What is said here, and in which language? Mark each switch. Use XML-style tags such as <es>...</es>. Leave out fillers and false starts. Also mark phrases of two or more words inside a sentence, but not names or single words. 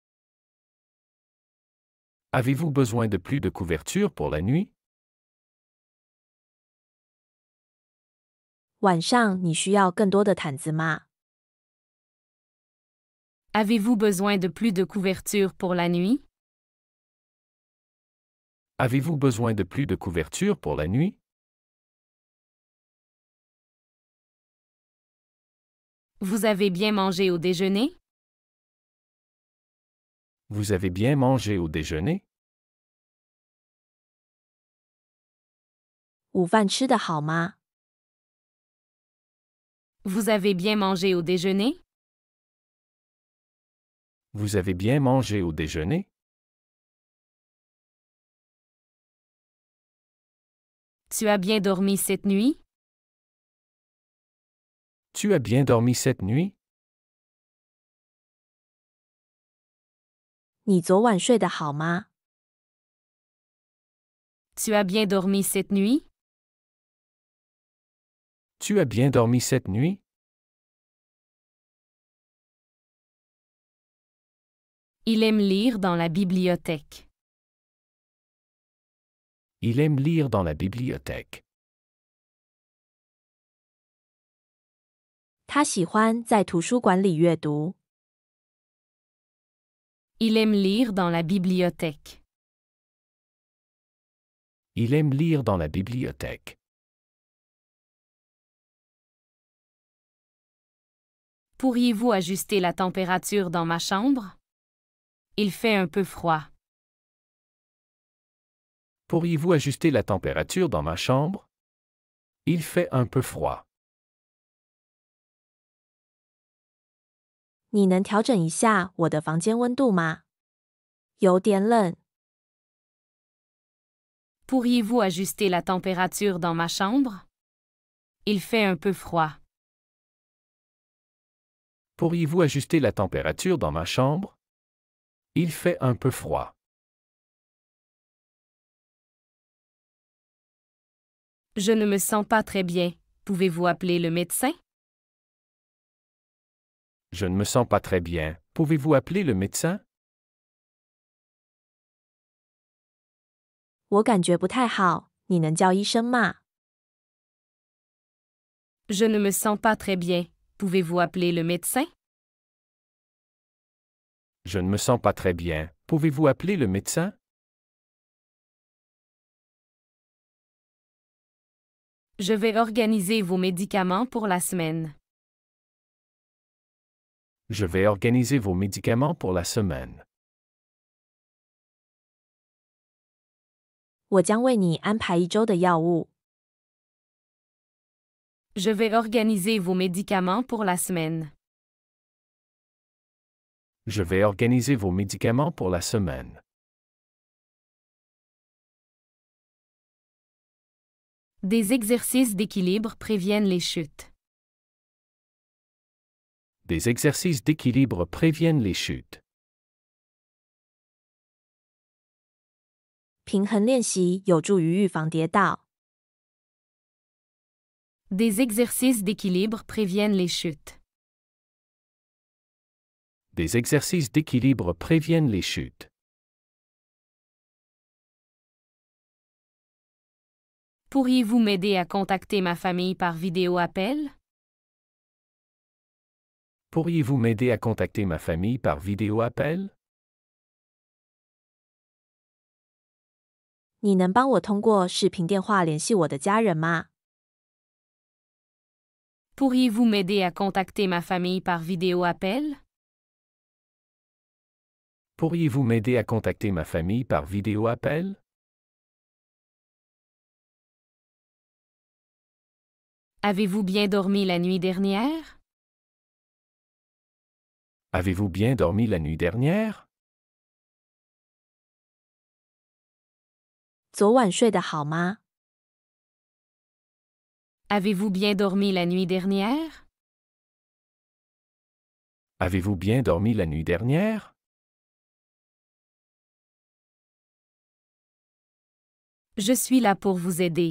<fr>Avez-vous besoin de plus de couverture pour la nuit?</fr> <zh>晚上你需要更多的毯子吗？</zh> <fr>Avez-vous besoin de plus de couverture pour la nuit? Avez-vous besoin de plus de couverture pour la nuit? Vous avez bien mangé au déjeuner? Vous avez bien mangé au déjeuner?</fr> <zh>午饭吃得好吗？</zh> <fr>Vous avez bien mangé au déjeuner? Vous avez bien mangé au déjeuner? Tu as bien dormi cette nuit? Tu as bien dormi cette nuit?</fr> <zh>你昨晚睡得好吗？</zh> <fr>Tu as bien dormi cette nuit? Tu as bien dormi cette nuit? Il aime lire dans la bibliothèque. Il aime lire dans la bibliothèque.</fr> <zh>他喜欢在图书馆里阅读。</zh> <fr>Il aime lire dans la bibliothèque. Il aime lire dans la bibliothèque. Pourriez-vous ajuster la température dans ma chambre? Il fait un peu froid. Pourriez-vous ajuster la température dans ma chambre? Il fait un peu froid.</fr> <zh>你能调整一下我的房间温度吗？有点冷。</zh> <fr>Pourriez-vous ajuster la température dans ma chambre? Il fait un peu froid. Pourriez-vous ajuster la température dans ma chambre? Il fait un peu froid. Je ne me sens pas très bien. Pouvez-vous appeler le médecin? Je ne me sens pas très bien. Pouvez-vous appeler le médecin?</fr> <zh>我感觉不太好，你能叫医生吗？</zh> <fr>Je ne me sens pas très bien. Pouvez-vous appeler le médecin? Je ne me sens pas très bien. Pouvez-vous appeler le médecin? Je vais organiser vos médicaments pour la semaine. Je vais organiser vos médicaments pour la semaine.</fr> <zh>我将为你安排一周的药物。</zh> <fr>Je vais organiser vos médicaments pour la semaine. Je vais organiser vos médicaments pour la semaine. Des exercices d'équilibre préviennent les chutes. Des exercices d'équilibre préviennent les chutes.</fr> <zh>平衡练习有助于预防跌倒。</zh> <fr>Des exercices d'équilibre préviennent les chutes. Des exercices d'équilibre préviennent les chutes. Pourriez-vous m'aider à contacter ma famille par vidéo-appel? Pourriez-vous m'aider à contacter ma famille par vidéo-appel?</fr> <zh>你能帮我通过视频电话联系我的家人吗？</zh> <fr>Pourriez-vous m'aider à contacter ma famille par vidéo-appel? Pourriez-vous m'aider à contacter ma famille par vidéo-appel? Avez-vous bien dormi la nuit dernière? Avez-vous bien dormi la nuit dernière?</fr> <zh>昨晚睡得好吗？</zh> <fr>Avez-vous bien dormi la nuit dernière? Avez-vous bien dormi la nuit dernière? Je suis là pour vous aider.</fr>